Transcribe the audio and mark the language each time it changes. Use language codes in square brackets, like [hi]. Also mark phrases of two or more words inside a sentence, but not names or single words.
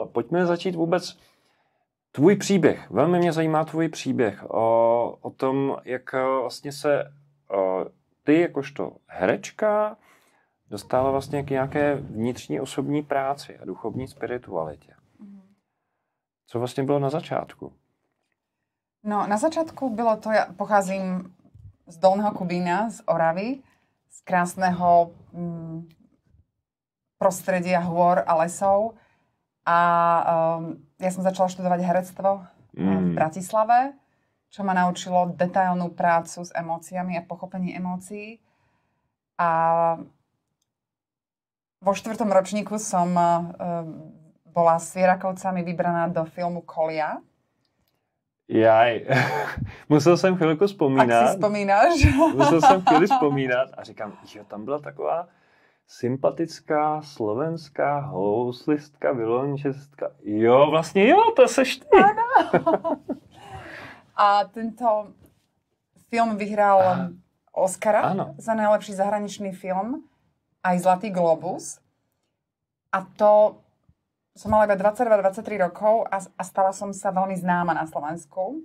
[cs] Pojďme začít vůbec tvůj příběh. Velmi mě zajímá tvůj příběh o tom, jak vlastně se ty jakožto herečka dostala vlastně k nějaké vnitřní osobní práci a duchovní spiritualitě. Co vlastně bylo na začátku? [sk] No, na začiatku bylo to, ja pocházím z Dolného Kubína, z Oravy, z krásneho prostredia hôr a lesov. A ja som začala študovať herectvo v Bratislave, čo ma naučilo detailnú prácu s emóciami a pochopenie emócií. A vo 4. ročníku som bola s Vierakovcami vybraná do filmu Kolia. [cs] Jaj, musel jsem chvilku vzpomínat. Ak si vzpomínáš. Musel jsem chvíli vzpomínat a říkám, jo, tam byla taková sympatická slovenská houslistka, violončistka. Jo, vlastně jo, to seš ty. [sk] Áno. A tento film vyhral Oscara za najlepší zahraničný film, aj Zlatý globus. A to som mala iba 22-23 rokov a stala som sa veľmi známa na Slovensku.